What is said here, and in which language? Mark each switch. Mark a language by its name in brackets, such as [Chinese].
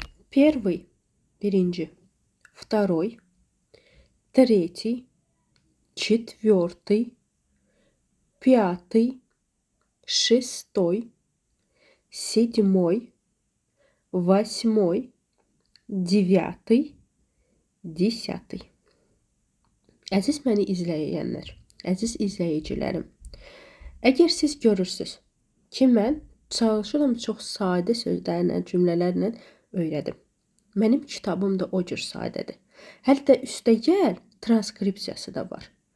[Russian] Первый, [Azerbaijani] birinci. [Russian] Второй, третий, четвертый, пятый, шестой, седьмой, восьмой, девятый, desятый. [Azerbaijani] Əziz məni izləyənlər, əziz izləyicilərim, əgər siz görürsünüz ki, mən çalışıram çox sadə sözlərlə, cümlələrlə öyrədim. Mənim kitabım da o cür sadədir. Hətta üstəgəl transkripsiyası da var.